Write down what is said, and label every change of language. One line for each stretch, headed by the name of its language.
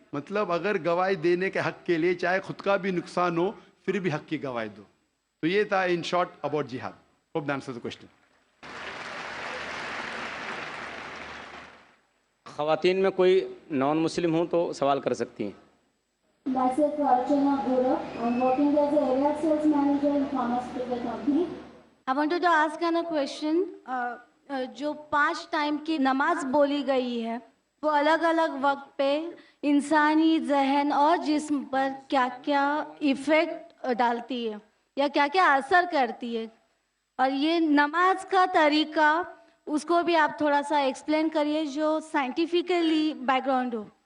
Hindi: मतलब अगर गवाही देने के हक के लिए चाहे खुद का भी नुकसान हो फिर भी हक की गवाही दो। तो ये था
English: In short about जिहाद। Hope that answers the question.
Hindi: ख़वातीन में कोई नॉन मुस्लिम हो तो सवाल कर सकती हैं।
English: Myself, Archana Gura. I'm working as a area sales manager in pharmaceutical company. I wanted to ask a question.
Hindi: जो 5 टाइम की नमाज बोली गई है वो अलग अलग वक्त पे इंसानी जहन और जिस्म पर क्या क्या इफ़ेक्ट डालती है या क्या क्या असर करती है, और ये नमाज का तरीका उसको भी आप थोड़ा सा एक्सप्लेन करिए जो साइंटिफिकली बैकग्राउंड हो।